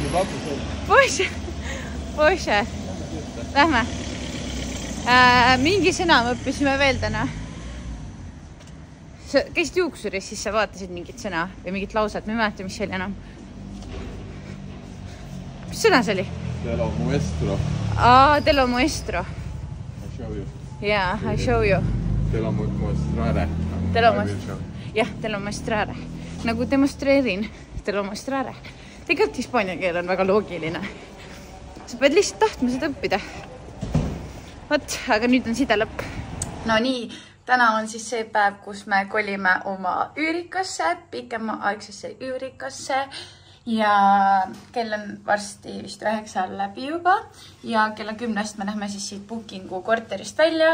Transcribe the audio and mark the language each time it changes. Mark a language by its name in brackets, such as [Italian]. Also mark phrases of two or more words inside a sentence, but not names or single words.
[Estonian] Poše. Lähme. Mingi sõna me õppisime veel täna. Sa käisid juuksuris, siis sa vaatasid mingit sõna või mingit lauset. Ma ei mäleta, mis see oli enam. Mis sõna see oli? [Spanish] Telo muestro. Telo muestro. [English] I show you. Yeah, I show you. [Spanish] Telo muestrare. Telo muestrare. [Estonian] Nagu demonstreerin, [Spanish] telo muestrare. [Estonian] Tegelikult hispaania keel on väga loogiline. Sa pead lihtsalt tahtma seda õppida. Vot, aga nüüd on sida lõpp. No nii, täna on siis see päev, kus me kolime oma üürikasse, pikema aegsesse üürikasse. Ja kell on varsti vist 9 läbi juba ja kella 10 me lähme siis siit bookingu korterist välja.